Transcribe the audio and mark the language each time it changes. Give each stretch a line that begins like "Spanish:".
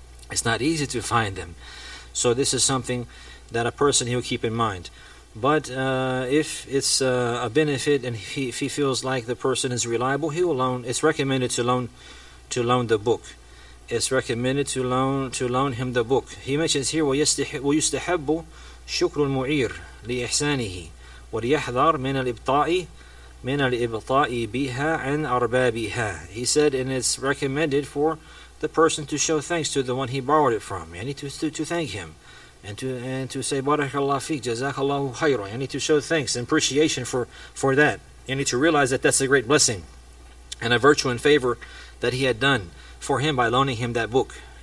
English: It's not easy to find them. So this is something that a person he'll keep in mind. But if it's a benefit and if he feels like the person is reliable, he will loan. It's recommended to loan the book. It's recommended to loan him the book. He mentions here
Arabic: ويستحب شكر المعير لإحسانه وليحذر من الإبطاء بها عن أربابها.
English: He said, and it's recommended for the person to show thanks to the one he borrowed it from. You need to thank him. And to say
Arabic: Barakallah Feek, Jazakallahu Khayran.
English: You need to show thanks and appreciation for that. You need to realize that that's a great blessing and a virtue and favor that he had done for him by loaning him that book.